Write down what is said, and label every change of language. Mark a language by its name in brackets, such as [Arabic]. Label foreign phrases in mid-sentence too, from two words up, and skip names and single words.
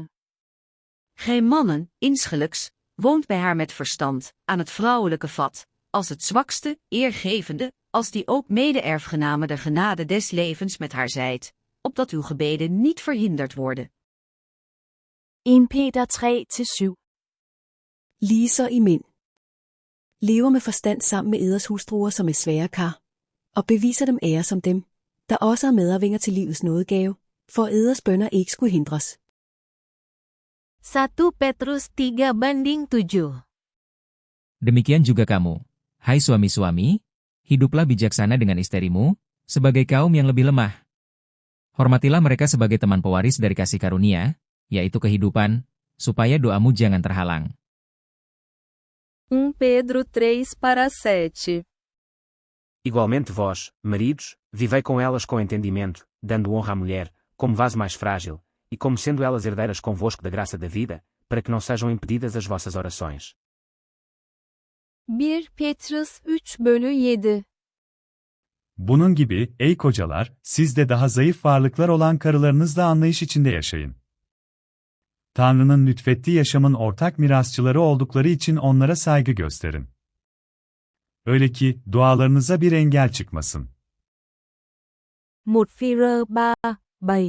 [Dutch] Gij mannen, insgelijks, woont bij haar met verstand, aan het vrouwelijke vat, als het zwakste, eergevende, als die ook mede-erfgename der genade des levens met haar zijt, opdat uw gebeden niet verhinderd worden. 1 Peter 3:7. [Danish] Ligeså I mænd. Lever med forstand sammen med eders hustruer som er svære kar, og beviser dem ære som dem, der også er medarvinger til livets nådegave, for at eders bønner ikke skulle hindres. 1 Petrus 3:7. [Indonesian] Demikian juga kamu. Hai suami-suami, hiduplah bijaksana dengan istrimu, sebagai kaum yang lebih lemah. Hormatilah mereka sebagai teman pewaris dari kasih karunia, yaitu kehidupan, supaya doamu jangan terhalang. 1 Pedro 3:7. [Portuguese] Igualmente vós, maridos, vivei com elas com entendimento, dando honra à mulher, como vaso mais frágil, e como sendo elas herdeiras convosco da graça da vida, para que não sejam impedidas as vossas orações. 1 Petrus 3:7. [Turkish] Bunun gibi, ey kocalar, siz de daha zayıf varlıklar olan karılarınızla anlayış içinde yaşayın. Tanrı'nın lütfettiği yaşamın ortak mirasçıları oldukları için onlara saygı gösterin. Öyle ki, dualarınıza bir engel çıkmasın. 1 Phi-rơ 3:7.